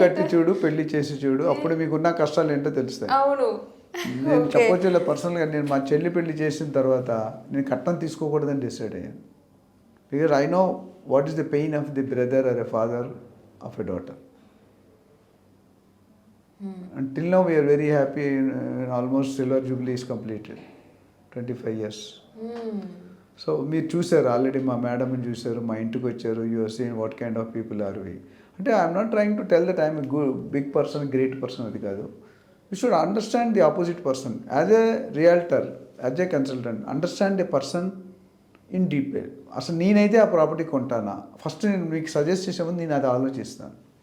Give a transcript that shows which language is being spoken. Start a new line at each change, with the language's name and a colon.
Telugu: కట్టి చూడు, పెళ్లి చేసి చూడు, అప్పుడు మీకున్న కష్టాలు ఏంటో తెలుస్తాయి. అవును. నేను చెప్పొచ్చు పర్సనల్గా, నేను మా చెల్లి పెళ్లి చేసిన తర్వాత నేను కట్నం తీసుకోకూడదని డిసైడ్ అయ్యాను.
English: Because I know what is the pain of the brother or a father of a daughter. Until now we are very happy. Almost silver jubilee is completed, 25 years.
Telugu: So మీరు చూసారు ఆల్రెడీ, మా మేడంని చూసారు, మా ఇంటికి వచ్చారు,
English: You are seen what kind of people are we. అంటే I'm not trying to tell that I'm big person, great person,
Telugu: అది కాదు.
English: You should understand the opposite person as a realtor, as a consultant. Understand a person in detail.
Telugu: అసలు నేనైతే ఆ property కొంటానా, first నేను మీకు suggest చేసే ముందు నేను అది ఆలోచిస్తాను.